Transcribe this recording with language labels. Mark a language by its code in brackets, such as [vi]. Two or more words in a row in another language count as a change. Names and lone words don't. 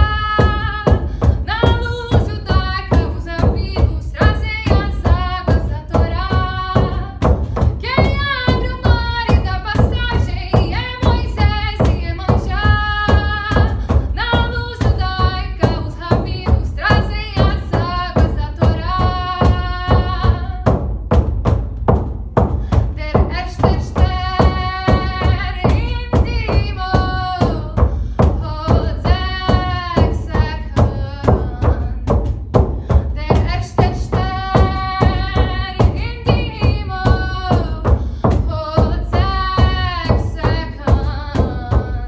[pt] Na luz judaica os rabinos trazem as águas da Torá. Quem abre o mar e dá passagem é Moisés e Iemanjá. Na luz judaica os rabinos trazem as águas da Torá. [de] Der erste Stern in die Himmel hat 6 Ecken. Der erste Stern in die Himmel hat 6 Ecken.